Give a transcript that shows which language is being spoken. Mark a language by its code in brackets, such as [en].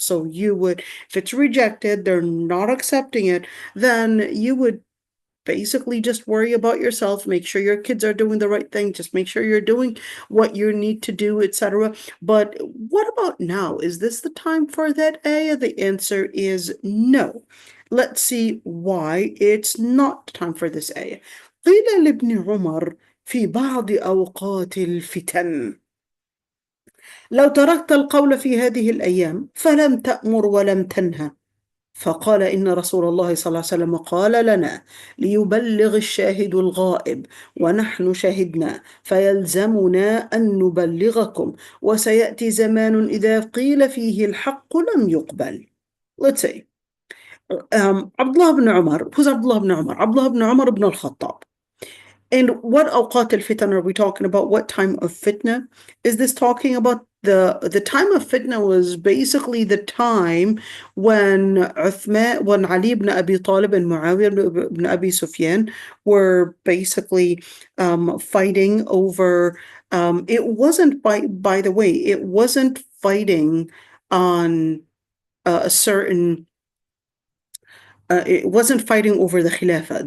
[en] So you would, if it's rejected, they're not accepting it, then you would basically just worry about yourself, make sure your kids are doing the right thing, just make sure you're doing what you need to do, etc. But what about now? Is this the time for that ayah? The answer is no. Let's see why it's not time for this ayah. [ar] قيل لابن عمر في بعض أوقات الفتن لو تركت القول في هذه الأيام فلم تأمر ولم تنهى فقال إن رسول الله صلى الله عليه وسلم قال لنا ليبلغ الشاهد الغائب ونحن شهدنا فيلزمنا أن نبلغكم وسيأتي زمان إذا قيل فيه الحق لم يقبل. [en] Let's say Abdullah ibn Umar. Who's Abdullah ibn Umar? Abdullah ibn Umar ibn al-Khattab. And what awqat al-fitan are we talking about? What time of fitna? Is this talking about the time of fitna was basically the time when when Ali ibn Abi Talib and Muawiyah ibn Abi Sufyan were basically fighting over, it wasn't, by the way, it wasn't fighting on a certain it wasn't fighting over the Khilafah.